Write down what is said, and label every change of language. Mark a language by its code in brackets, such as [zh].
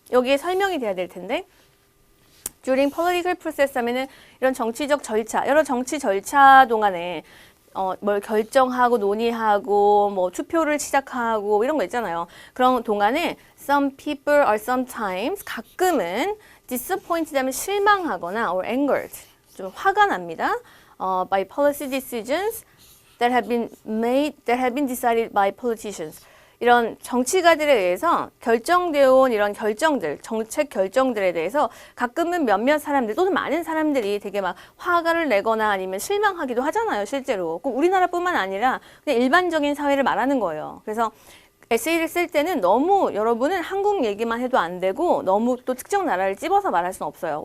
[ko] 여기에 설명이 돼야 될 텐데 [en] during political process [ko] 하면은 이런 정치적 절차, 여러 정치 절차 동안에 뭘 결정하고 논의하고 뭐 투표를 시작하고 이런 거 있잖아요. 그런 동안에 [en] some people are sometimes [ko] 가끔은 [en] disappointed [ko] 하면 실망하거나 [en] or angered [ko] 좀 화가 납니다. [en] by policy decisions that have been decided by politicians. [ko] 이런 정치가들에 의해서 결정되어 온 이런 결정들, 정책 결정들에 대해서 가끔은 몇몇 사람들 또는 많은 사람들이 되게 막 화를 내거나 아니면 실망하기도 하잖아요, 실제로. 꼭 우리나라뿐만 아니라 그냥 일반적인 사회를 말하는 거예요. 그래서 에세이를 쓸 때는 너무 여러분은 한국 얘기만 해도 안 되고 너무 또 특정 나라를 찝어서 말할 수는 없어요.